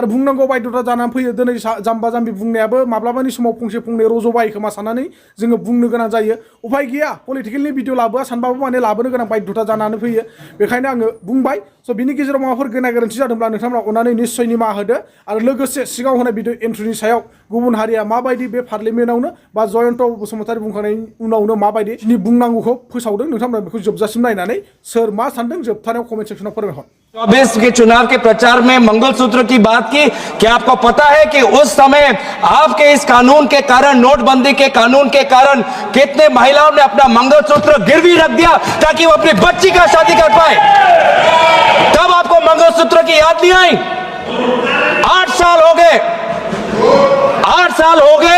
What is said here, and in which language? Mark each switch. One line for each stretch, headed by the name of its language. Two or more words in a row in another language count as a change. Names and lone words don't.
Bodo: बुंनांगौ बायद'था जानानै फैयो दिनै जाम्बा जाम्बि बुंनायाबो माब्लाबानि समाव फंसे फंनै रज'बाय खोमा साननानै जोङो बुंनो गोनां जायो उफाय गैया पलिटिकेलनि भिडिअ लाबोआ सानबाबो माने लाबोनो गोनां बायध'था जानानै फैयो बेखायनो आङो बुंबाय स' बिनि गेजेराव माबाफोर गोनां गोरोन्थि जादोंब्ला नोंथांमोना अननानै निस्सय निमाहा होदो आरो लोगोसे सिगाङाव होनाय भिडिअ एन्ट्रिनि सायाव गुबुन हारिया माबायदि बे पार्लियामेन्टआवनो बा जयन्त बसुमतारी बुंखांनायनि उनावनो माबायदि बुंनांगौखौ फोसावदों नोंथांमोना बेखौ जोबजासिम नायनानै सोर मा सानदों जोबथानायाव कमेन्ट सेक्सनाव फोरमायहर
Hindi: 24 के चुनाव के प्रचार में मंगलसूत्र की बात की क्या आपको पता है कि उस समय आपके इस कानून के कारण नोटबंदी के कानून के कारण कितने महिलाओं ने अपना मंगलसूत्र गिरवी रख दिया ताकि वो अपनी बच्ची का शादी कर पाए तब आपको मंगलसूत्र की याद नहीं आई 8 साल हो गए, 8 साल हो गए।